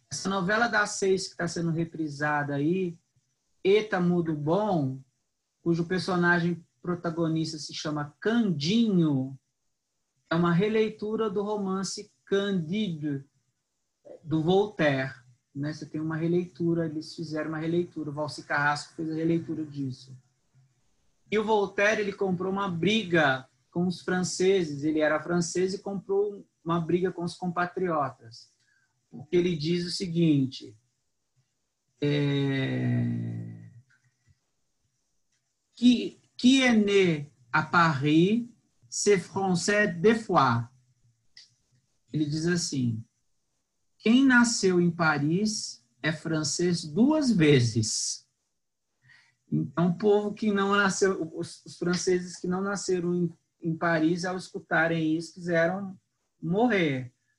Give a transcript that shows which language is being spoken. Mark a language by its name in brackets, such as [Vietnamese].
[Portuguese] Essa novela das 6 que está sendo reprisada aí, Eta Mudo Bom, cujo personagem protagonista se chama Candinho, é uma releitura do romance Candide, do Voltaire. Né? Você tem uma releitura, eles fizeram uma releitura, o Valci Carrasco fez a releitura disso. E o Voltaire, ele comprou uma briga com os franceses, ele era francês e comprou uma briga com os compatriotas. Porque ele diz o seguinte, [French] qui est né à Paris, c'est français deux fois. [Portuguese] Ele diz assim, quem nasceu em Paris é francês 2 vezes. Então, o povo que não nasceu, os franceses que não nasceram em Paris, ao escutarem isso, quiseram morrer.